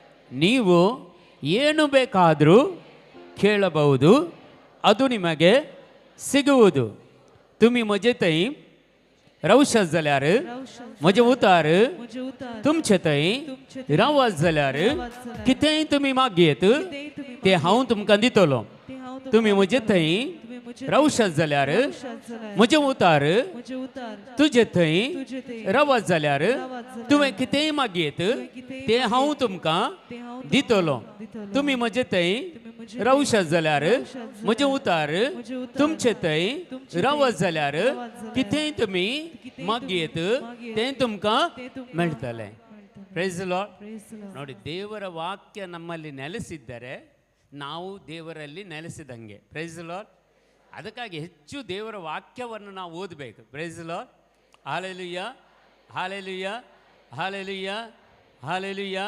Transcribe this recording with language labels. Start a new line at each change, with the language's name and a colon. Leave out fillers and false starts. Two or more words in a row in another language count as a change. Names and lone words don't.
Kannada: ನೀವು ಏನು ಬೇಕಾದರೂ ಕೇಳಬಹುದು, ಅದು ನಿಮಗೆ ಸಿಗುವುದು.
Konkani: तुम्ही मुझे तई रवशास जाल्यार म्हजे उतार तुमचे तई रावास जाल्यार कितेंय तुमी मागयेत ते हांव तुमकां दितलो. तुम्ही मुझे तई रवशास जाल्यार म्हजे उतार तुजे थंय रवास जाल्यार तुवें कितेंय मागयेत ते हांव तुमकां दितलो. तुम्ही म्हजे थंय रवशास जाल्यार म्हजे उतार तुमचे थंय रवास जाल्यार कितेंय तुमी मागयेत तें तुमकां मेळटलें.
English: praise the Lord.
Kannada: ನೋಡಿ, ದೇವರ ವಾಕ್ಯ ನಮ್ಮಲ್ಲಿ ನೆಲೆಸಿದ್ದರೆ ನಾವು ದೇವರಲ್ಲಿ ನೆಲೆಸಿದಂಗೆ.
English: praise the Lord.
Kannada: ಅದಕ್ಕಾಗಿ ಹೆಚ್ಚು ದೇವರ ವಾಕ್ಯವನ್ನು ನಾವು ಓದಬೇಕು.
English: praise the Lord. Hallelujah, Hallelujah, Hallelujah, Hallelujah.